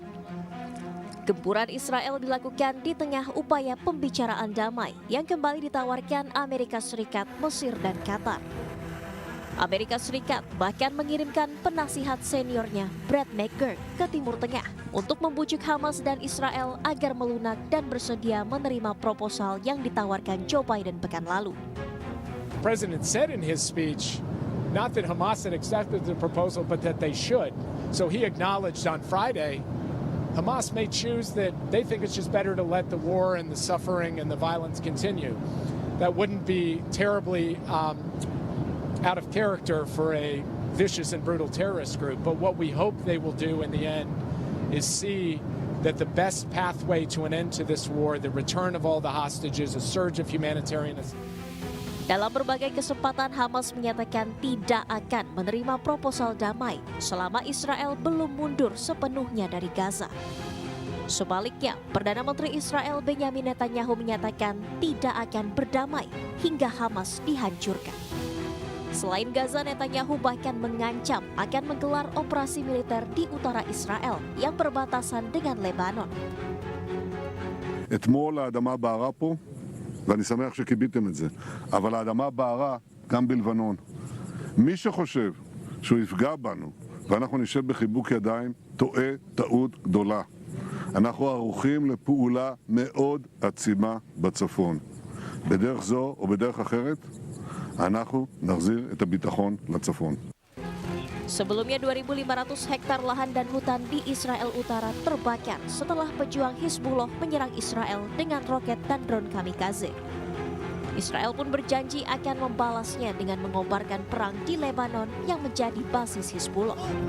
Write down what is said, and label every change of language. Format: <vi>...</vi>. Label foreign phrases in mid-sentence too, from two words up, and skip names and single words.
<id>Gempuran Israel dilakukan di tengah upaya pembicaraan damai yang kembali ditawarkan Amerika Serikat, Mesir, dan Qatar. Amerika Serikat bahkan mengirimkan penasihat seniornya Brad McGurk ke Timur Tengah untuk membujuk Hamas dan Israel agar melunak dan bersedia menerima proposal yang ditawarkan Joe Biden pekan lalu.</id> <en>The president said in his speech, not that Hamas had accepted the proposal, but that they should. So he acknowledged on Friday, Hamas may choose that they think it's just better to let the war and the suffering and the violence continue. That wouldn't be terribly out of character for a vicious and brutal terrorist group. But what we hope they will do in the end is see that the best pathway to an end to this war, the return of all the hostages, a surge of humanitarianism.</en> <id>Dalam berbagai kesempatan, Hamas menyatakan tidak akan menerima proposal damai selama Israel belum mundur sepenuhnya dari Gaza. Sebaliknya, Perdana Menteri Israel Benyamin Netanyahu menyatakan tidak akan berdamai hingga Hamas dihancurkan. Selain Gaza, Netanyahu bahkan mengancam akan menggelar operasi militer di utara Israel yang berbatasan dengan Lebanon.</id> <he>אתמול האדמה בערה פה, ואני שמח שקיביתם את זה, אבל האדמה בערה גם בלבנון. מי שחושב שהוא יפגע בנו ואנחנו נשב בחיבוק ידיים, טועה טעות גדולה. אנחנו ערוכים לפעולה מאוד עצימה בצפון. בדרך זו או בדרך אחרת, אנחנו נחזיר את הביטחון לצפון.</he> <id>Sebelumnya 2.500 hektar lahan dan hutan di Israel Utara terbakar setelah pejuang Hizbullah menyerang Israel dengan roket dan drone kamikaze. Israel pun berjanji akan membalasnya dengan mengobarkan perang di Lebanon yang menjadi basis Hizbullah.</id>